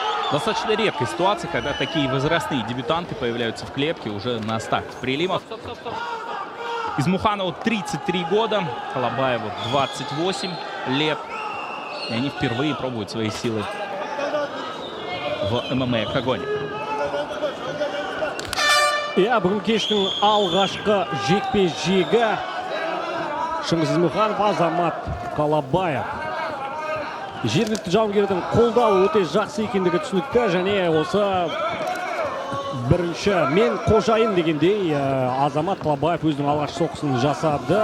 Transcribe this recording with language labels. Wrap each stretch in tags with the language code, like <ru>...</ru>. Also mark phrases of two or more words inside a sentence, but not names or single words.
<ru>Достаточно редкая ситуация, когда такие возрастные дебютанты появляются в клетке уже на старте прилимов. Измуханову 33 года, Колобаеву 28 лет. И они впервые пробуют свои силы в ММА-октагоне.</ru> <kk>Бүгін кештің алғашқы жекпе-жегі Шыңғыс Измуханов, Азамат Колобаев. Жергілікті жауынгердің қолдауы өте жақсы екендігі түсінікті, және осы бірінші мен қожайын дегендей Азамат Колобаев өзінің алғашқы соққысын жасады.</kk>